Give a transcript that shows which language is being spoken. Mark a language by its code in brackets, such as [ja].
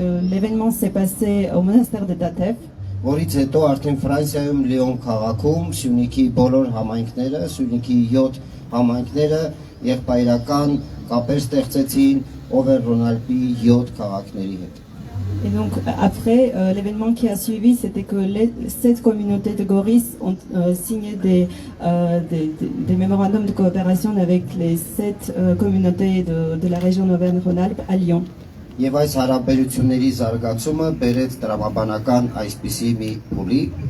[fr] l'événement s'est passé au monastère de Tatev. [hy] Որից հետո արդեն Ֆրանսիայում Լիոն քաղաքում Սյունիքի բոլոր համայնքները, Սյունիքի 7 համայնքները եղբայրական կապեր ստեղծեցին Օվերնռոնալբի 7 քաղաքների հետ։ [fr] Et donc après l'événement qui a suivi, c'était que les 7 communautés de Goris ont signé des mémorandums de coopération avec les 7 communautés de la région d'Auvergne-Rhône-Alpes à Lyon. [hy] Եվ այս հարաբերությունների զարգացումը բերեց տրամաբանական այսպիսի մի փուլի։